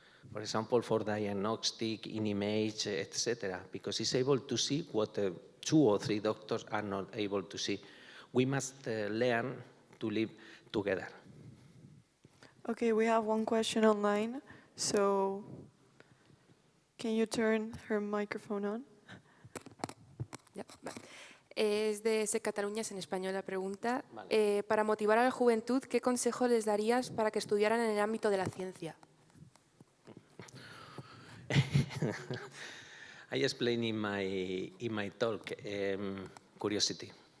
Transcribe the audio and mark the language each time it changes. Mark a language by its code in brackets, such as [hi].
[en] For example, for diagnostic, in image, etc., because it's able to see what 2 or 3 doctors are not able to see. We must learn to live together. Okay, we have one question online, so can you turn her microphone on? Yep. [es] Es de SEK Cataluña, es en español la pregunta. Para motivar a la juventud, ¿qué consejo les darías para que estudiaran en el ámbito de la ciencia? [en] I explained in my talk curiosity.